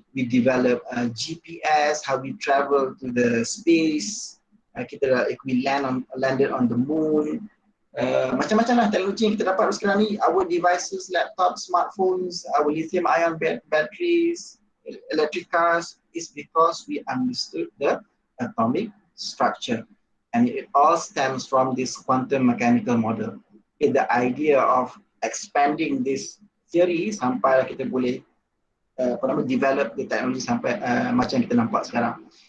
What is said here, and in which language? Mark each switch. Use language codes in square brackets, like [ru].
[en] We develop GPS, how we travel to the space. We landed on the moon. [ms] Macam-macam lah teknologi yang kita dapat sekarang ni. [en] Our devices, laptops, smartphones, our lithium-ion batteries, electric cars, is because we understood the atomic structure. And it all stems from this quantum mechanical model. Okay, the idea of expanding this theory [ms] sampai kita boleh [en] develop the technology [ms] sampai macam kita nampak sekarang.